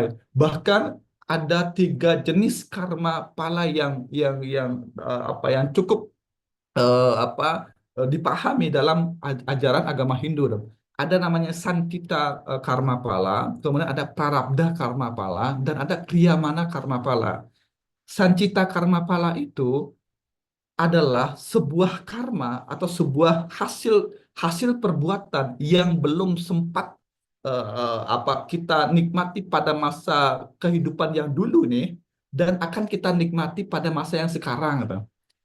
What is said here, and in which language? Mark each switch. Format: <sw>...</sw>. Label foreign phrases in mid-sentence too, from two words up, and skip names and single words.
<id>Bahkan ada tiga jenis karma pala yang apa yang cukup apa dipahami dalam ajaran agama Hindu. Ada namanya Sankita karma pala, kemudian ada Prarabdha karma pala, dan ada Kriyamana karma pala. Sancita karma pala itu adalah sebuah karma atau sebuah hasil hasil perbuatan yang belum sempat apa kita nikmati pada masa kehidupan yang dulu nih dan akan kita nikmati pada masa yang sekarang gitu.</id>